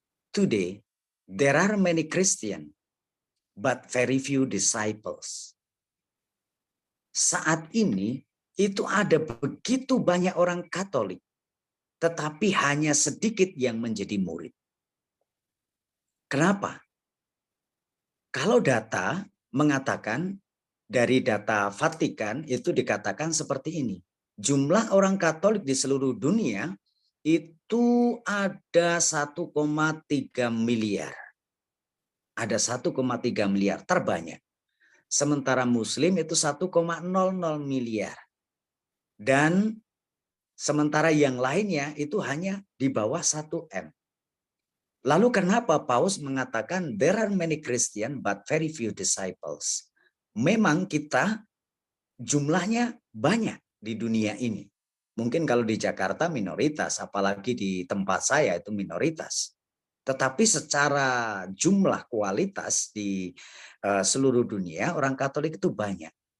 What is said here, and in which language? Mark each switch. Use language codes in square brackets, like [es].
[en] Today, there are many Christians, but very few disciples. [id] Saat ini, itu ada begitu banyak orang Katolik, tetapi hanya sedikit yang menjadi murid. Kenapa? Kalau data mengatakan, dari data Vatikan itu dikatakan seperti ini. Jumlah orang Katolik di seluruh dunia itu ada 1,3 miliar. Ada 1,3 miliar terbanyak. Sementara Muslim itu 1,00 miliar. Dan sementara yang lainnya itu hanya di bawah 1 M. Lalu kenapa Paus mengatakan [en] there are many Christian but very few disciples? [id] Memang kita jumlahnya banyak di dunia ini. Mungkin kalau di Jakarta minoritas, apalagi di tempat saya itu minoritas. Tetapi secara jumlah kualitas di seluruh dunia orang Katolik itu banyak.